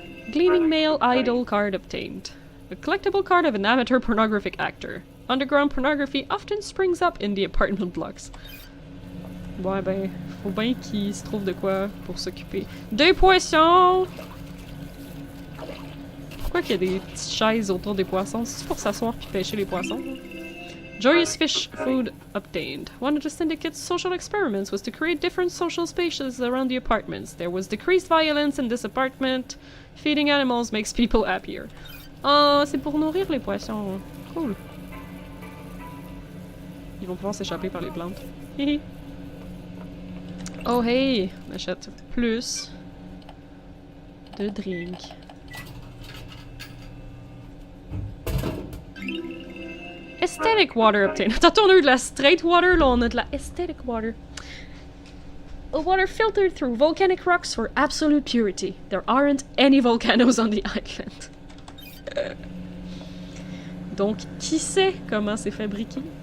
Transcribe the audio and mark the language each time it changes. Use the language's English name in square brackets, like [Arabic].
[English] Gleaming male idol card obtained. A collectible card of an amateur pornographic actor. Underground pornography often springs up in the apartment blocks. [French] Ouais, ben, faut bien qu'il se trouve de quoi pour s'occuper. Des poissons! Pourquoi qu'il y a des petites chaises autour des poissons? C'est pour s'asseoir puis pêcher les poissons? [English] Joyous fish food obtained. One of the syndicate's social experiments was to create different social spaces around the apartments. There was decreased violence in this apartment. Feeding animals makes people happier. [French] Ah, c'est pour nourrir les poissons. Cool. Ils vont pouvoir s'échapper par les plantes. Hihi. Oh hey! On achète plus de drink. [English] Aesthetic water obtained. [French] Tantôt on a eu de la straight water, là on a de la aesthetic water. [English] A water filtered through volcanic rocks for absolute purity. There aren't any volcanoes on the island. [French] Donc, qui sait comment c'est fabriqué?